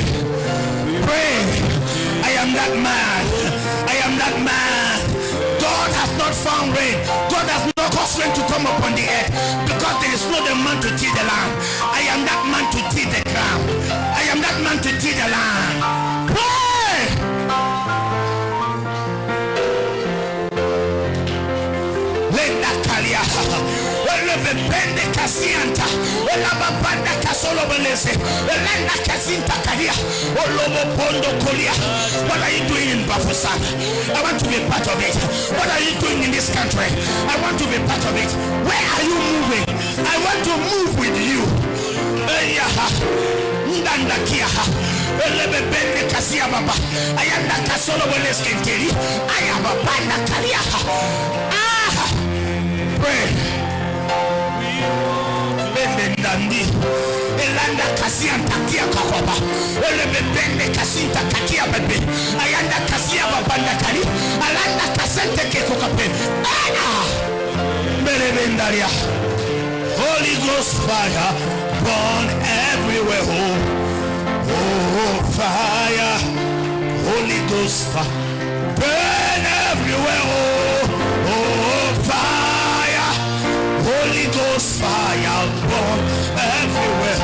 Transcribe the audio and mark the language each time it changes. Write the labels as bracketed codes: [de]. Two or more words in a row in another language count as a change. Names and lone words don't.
[en] Pray. I am that man. I am that man. God has not found rain. God has not caused rain to come upon the earth, because there is no man to till the land. I am that man to till the ground. I am that man to till the land. Pray. Lenda kalia. Bende kasianta. Olaba banda kasolo beleze. Lenda kasinta kalia. Olobo bondo kolia. What are you doing in Bafusan? I want to be part of it. What are you doing in this country? I want to be part of it. Where are you moving? I want to move with you. Ndanda kia. Elebe bende kasia baba. Ayanda kasolo beleze kenteri. Ayaba banda kalia. Pray. Ndandi elanda kasia takia kakoba elebe bende kasinta kakia bebe ayanda kasia babanda kali alanda kasente kekokape berebendaria. Holy Ghost fire burn everywhere. Oh fire, Holy Ghost fire burn everywhere. Oh fire, Holy Ghost fire burn everywhere.